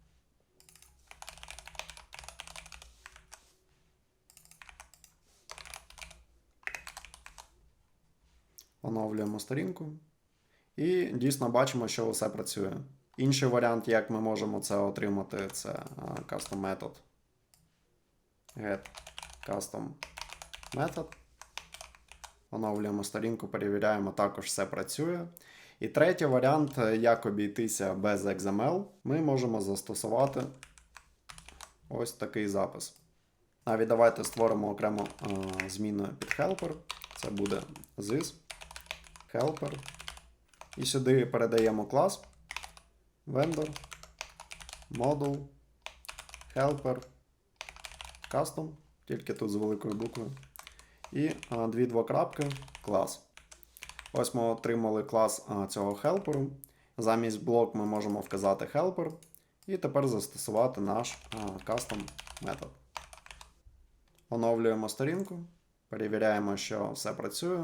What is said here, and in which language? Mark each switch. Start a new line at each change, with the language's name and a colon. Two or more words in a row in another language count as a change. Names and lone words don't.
Ukrainian: Оновлюємо сторінку. І дійсно бачимо, що все працює. Інший варіант, як ми можемо це отримати, це
English: custom method. Get custom method.
Ukrainian: Оновлюємо сторінку, перевіряємо, також все працює. І третій варіант, як обійтися без XML, ми можемо застосувати ось такий запис. Навіть давайте створимо окрему зміну під helper. Це буде
English: this helper.
Ukrainian: І сюди передаємо клас
English: vendor, module, helper, custom,
Ukrainian: тільки тут з великою буквою. І дві двокрапки, клас. Ось ми отримали клас цього helper. Замість блок ми можемо вказати helper. І тепер застосувати наш custom метод. Оновлюємо сторінку, перевіряємо, що все працює.